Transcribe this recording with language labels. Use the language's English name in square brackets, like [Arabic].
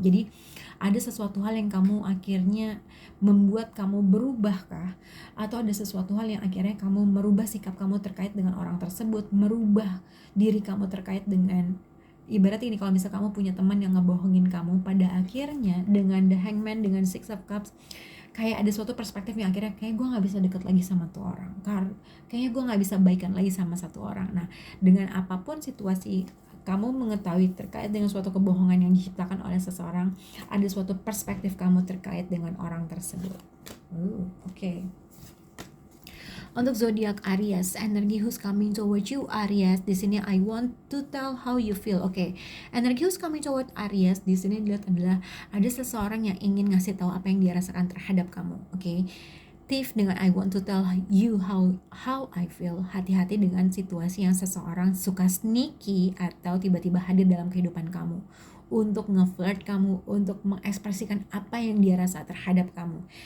[Indonesian] Jadi ada sesuatu hal yang kamu akhirnya membuat kamu berubah kah, atau ada sesuatu hal yang akhirnya kamu merubah sikap kamu terkait dengan orang tersebut, merubah diri kamu terkait dengan, ibarat ini kalau misalnya kamu punya teman yang ngebohongin kamu, pada akhirnya dengan The Hangman, dengan Six of Cups, kayak ada suatu perspektif yang akhirnya kayak gue nggak bisa deket lagi sama tuh orang, kayaknya gue nggak bisa baikan lagi sama satu orang. Nah, dengan apapun situasi kamu mengetahui terkait dengan suatu kebohongan yang diciptakan oleh seseorang, ada suatu perspektif kamu terkait dengan orang tersebut. Oke. Untuk zodiak Aries, energi [English] who's coming towards you Aries, [Indonesian] di sini [English] I want to tell how you feel. [Indonesian] Oke. Energi [English] who's coming towards [Indonesian] Aries di sini dilihat adalah ada seseorang yang ingin ngasih tahu apa yang dia rasakan terhadap kamu. Oke. Tiff dengan [English] I want to tell you how I feel. [Indonesian] Hati-hati dengan situasi yang seseorang suka sneaky atau tiba-tiba hadir dalam kehidupan kamu untuk nge-flirt kamu, untuk mengekspresikan apa yang dia rasa terhadap kamu.